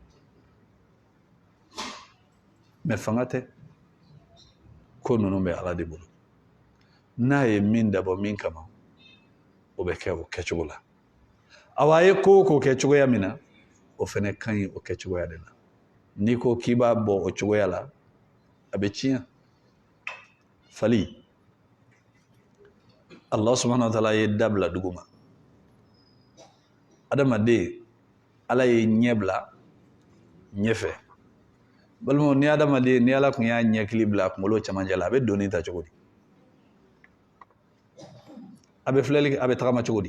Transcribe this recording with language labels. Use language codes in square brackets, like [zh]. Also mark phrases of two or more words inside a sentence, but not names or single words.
[bm] mais fanga tɛ ko ninnu bɛ ala de bolo n'a ye min dabɔ min kama o bɛ kɛ o kɛcogo la awa a ye ko o ko kɛ cogoya min na o fana ka ɲi o kɛcogoya de la n'i ko k'i b'a bɔ o cogoya la a bɛ tiɲɛ fali [ar] الله سبحانه وتعالى [bm] ye dabila dugu ma adamaden ala ye ɲɛ bila ɲɛfɛ balimaw ni adamaden ni ala tun y'a ɲɛkili bila a kunkolo cɛmancɛ la a bɛ doni ta cogo di a bɛ filɛli a bɛ tagama cogo